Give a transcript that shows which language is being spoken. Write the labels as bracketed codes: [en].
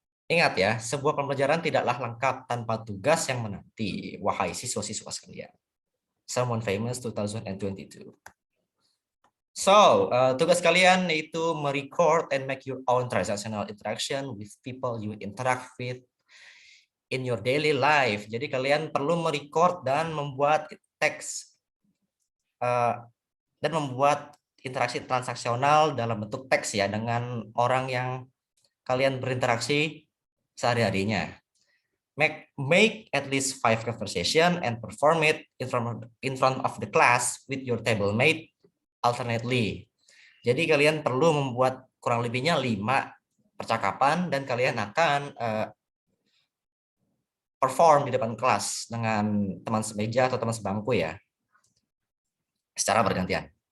[id] Ingat ya, sebuah pembelajaran tidaklah lengkap tanpa tugas yang menanti, wahai siswa-siswa sekalian. Someone Famous 2022. [en] So, [id] tugas kalian yaitu merecord [en] and make your own transactional interaction with people you interact with in your daily life. [id] Jadi kalian perlu merecord dan membuat teks dan membuat interaksi transaksional dalam bentuk teks ya dengan orang yang kalian berinteraksi sehari-harinya. [en] Make at least 5 conversation and perform it in front of the class with your table mate alternately. [id] Jadi kalian perlu membuat kurang lebihnya 5 percakapan dan kalian akan perform di depan kelas dengan teman semeja atau teman sebangku ya, secara bergantian.